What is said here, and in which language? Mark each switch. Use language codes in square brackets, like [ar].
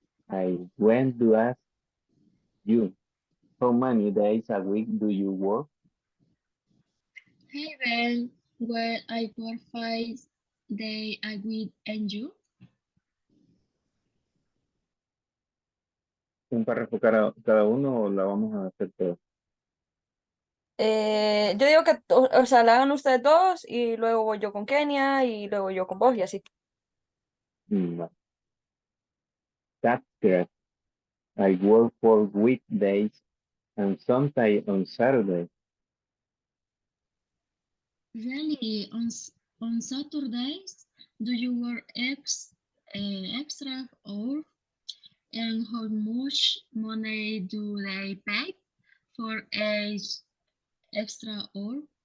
[en] I went to ask you, how many days a week do you work? Hey Ben, well, I work 5 days a week and you? [es] Un párrafo cada uno o la vamos a hacer todo. Yo digo que, o sea, la hagan ustedes dos y luego voy yo con Kenia y luego yo con vos y así. [en] No, that's correct. I work for weekdays and sometimes on Saturday. Really, on Saturdays, do you work extra or and how much money do they pay for each extra hour?